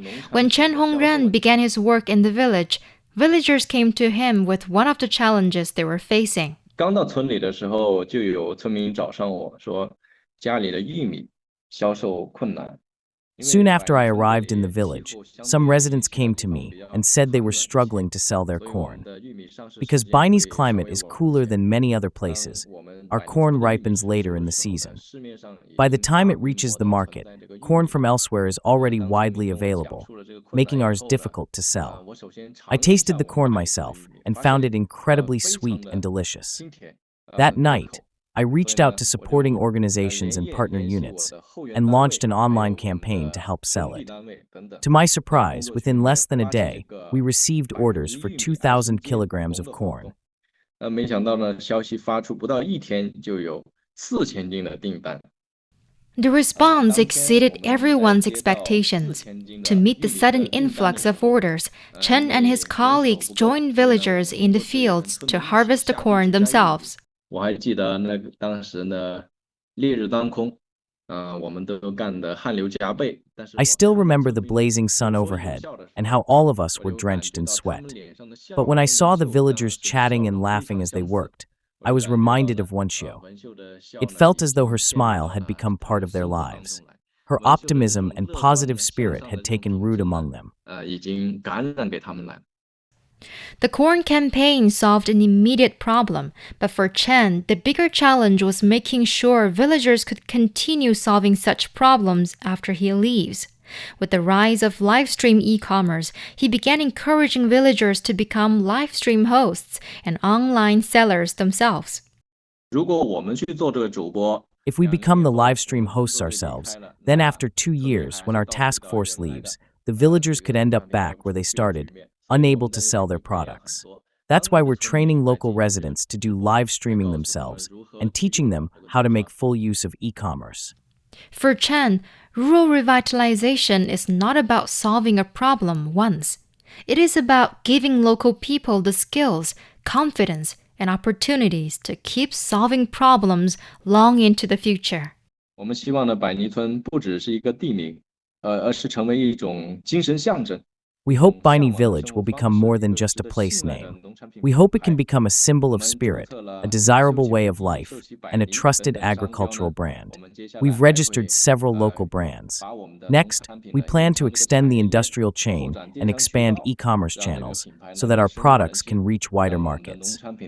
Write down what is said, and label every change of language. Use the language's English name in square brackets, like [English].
[English] When Chen Hongren began his work in the village, villagers came to him with one of the challenges they were facing. [Chinese] 刚到村里的时候，就有村民找上我说，家里的玉米销售困难。 [English] Soon after I arrived in the village, some residents came to me and said they were struggling to sell their corn. Because Baini's climate is cooler than many other places, our corn ripens later in the season. By the time it reaches the market, corn from elsewhere is already widely available, making ours difficult to sell. I tasted the corn myself and found it incredibly sweet and delicious. That night, I reached out to supporting organizations and partner units and launched an online campaign to help sell it. To my surprise, within less than a day, we received orders for 2,000 kilograms of corn. [Chinese] 没想到呢，消息发出不到一天，就有4000斤的订单。 [English] The response exceeded everyone's expectations. To meet the sudden influx of orders, Chen and his colleagues joined villagers in the fields to harvest the corn themselves. [Chinese] 我还记得当时呢，烈日当空，我们都干得汗流浃背。 [English] I still remember the blazing sun overhead and how all of us were drenched in sweat. But when I saw the villagers chatting and laughing as they worked, I was reminded of Wenxiu. It felt as though her smile had become part of their lives. Her optimism and positive spirit had taken root among them. [Chinese] 已经感染给他们了。 [English] The corn campaign solved an immediate problem, but for Chen, the bigger challenge was making sure villagers could continue solving such problems after he leaves. With the rise of livestream e-commerce, he began encouraging villagers to become livestream hosts and online sellers themselves. [Chinese] 如果我们去做这个主播， [English] If we become the livestream hosts ourselves, then after 2 years, when our task force leaves, the villagers could end up back where they started, unable to sell their products. That's why we're training local residents to do live streaming themselves and teaching them how to make full use of e-commerce. For Chen, rural revitalization is not about solving a problem once. It is about giving local people the skills, confidence, and opportunities to keep solving problems long into the future. [Chinese] 我们希望呢，百尼村不只是一个地名，而是成为一种精神象征。 [English] We hope Baini Village will become more than just a place name. We hope it can become a symbol of spirit, a desirable way of life, and a trusted agricultural brand. We've registered several local brands. Next, we plan to extend the industrial chain and expand e-commerce channels so that our products can reach wider markets.